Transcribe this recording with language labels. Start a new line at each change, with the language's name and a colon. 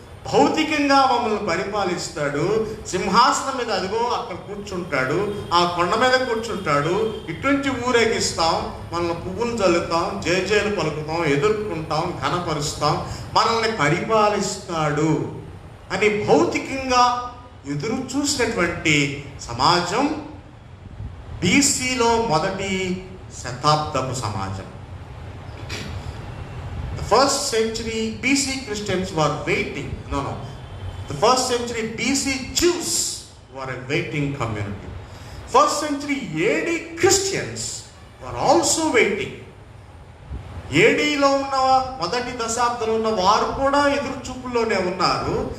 Telugu: భౌతికంగా మమ్మల్ని పరిపాలిస్తాడు, సింహాసనం మీద అదిగో అక్కడ కూర్చుంటాడు, ఆ కొండ మీద కూర్చుంటాడు, ఇటువంటి ఊరేగిస్తాం, మనల్ని పువ్వులు చల్లుతాం, జయజయలు పలుకుతాం, ఎదుర్కొంటాం, ఘనపరుస్తాం, మనల్ని పరిపాలిస్తాడు అని భౌతికంగా ఎదురు చూసినటువంటి సమాజం బీసీలో మొదటి శతాబ్దపు సమాజం.
English: The first century BC Christians were waiting. The first century BC Jews were a waiting community. First century AD Christians were also waiting.
Telugu: ఏడీలో ఉన్న మొదటి దశాబ్దంలో ఉన్న వారు కూడా ఎదురు చూపుల్లోనే ఉన్నారు.